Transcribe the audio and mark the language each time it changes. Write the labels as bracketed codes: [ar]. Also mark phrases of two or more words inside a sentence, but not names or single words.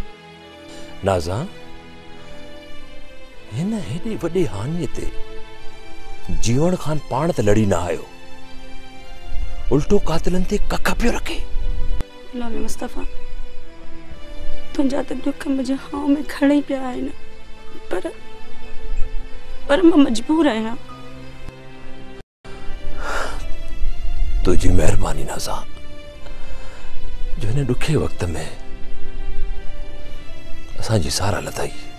[sd] नाज़ा, हिन हेॾी वॾी हानीअ ते जीवण खान पाण त लड़ी न आयो, उल्टो कातिलनि ते कख पियो रखे। गुलाम मुस्तफ़ा, तुंहिंजा त दुख मुंहिंजे हाव में खड़ा ई पिया आहिनि, पर मां मजबूर आहियां। तुझी महिरबानी नाज़ा, जो हिन ॾुखे वक़्त में असांजी सारा लथई।